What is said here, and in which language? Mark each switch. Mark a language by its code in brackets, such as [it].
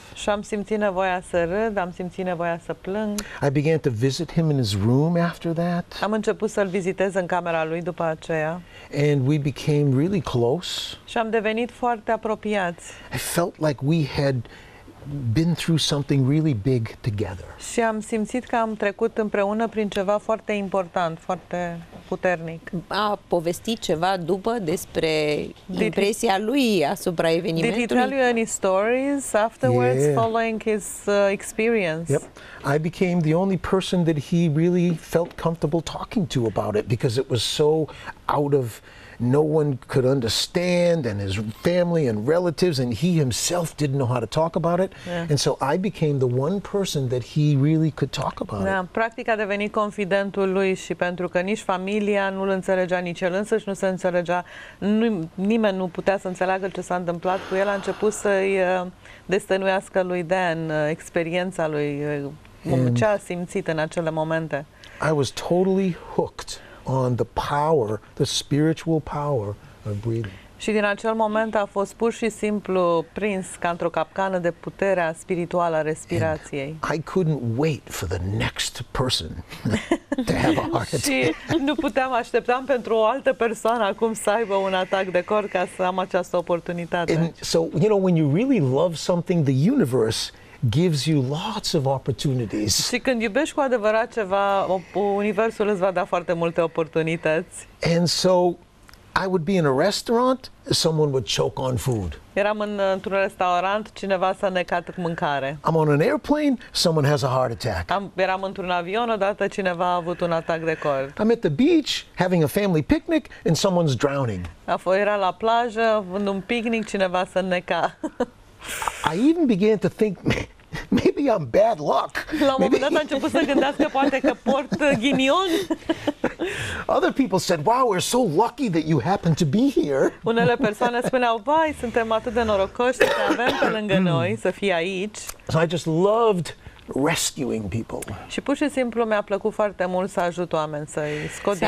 [ro] Și am simțit nevoia să râd, am simțit nevoia să plâng. [en] I began to visit him in his room after that. [ro] Am început să-l vizitez în camera lui după aceea. [en] And we became really close. [ro] Și am devenit foarte apropiați. [en] I felt like we had been through something really big together. [ro] Și am simțit că am trecut împreună prin ceva foarte important, foarte puternic. A povestit ceva după despre impresia lui asupra evenimentului? [en] Did he tell you any stories afterwards, Yeah. following his experience? Yep. I became the only person that he really felt comfortable talking to about it because it was so out of no one could understand, and his family and relatives, and he himself didn't know how to talk about it. Yeah. And so I became the one person that he really could talk about [ro] Da, [en] it. [ro] practic a devenit confidentul lui și pentru că nici familia nu-l înțelegea, nici el însăși nu se înțelegea, nimeni nu putea să înțeleagă ce s-a întâmplat cu el, a început să-i destăinuiască lui Dan experiența lui, ce a simțit în acele momente. [en] I was totally hooked on the power, the spiritual power of breathing. [ro] Și din acel moment a fost pur și simplu prins ca într-o capcană de puterea spirituală a respirației. [en] I couldn't wait for the next person to have a heart attack. [ro] Și nu așteptam pentru o altă persoană acum să aibă un atac de cor ca să am această oportunitate. [en] And so, you know, when you really love something, the universe gives you lots of opportunities. [ro] Și când iubești cu adevărat ceva, universul îți va da foarte multe oportunități. [en] And so I would be in a restaurant, someone would choke on food. [ro] Eram într-un restaurant, cineva s-a necat cu mâncare. [en] I'm on an airplane, someone has a heart attack. [ro] Eram într-un avion, odată cineva a avut un atac de cor. [en] I'm at the beach having a family picnic and someone's drowning. [ro] Era la plajă, în un picnic, cineva se neca. [en] I even began to think maybe I'm bad luck. [ro] La un moment dat a început să gândească poate că port ghinion. [en] Other people said, wow, we're so lucky that you happen to be here. [ro] Unele persoane spuneau, vai, suntem atât de norocoși să te avem pe lângă noi, să fii aici. [en] So I just loved rescuing people. [ro] Și pur și simplu mi-a plăcut foarte mult să ajut oameni, să-i scot din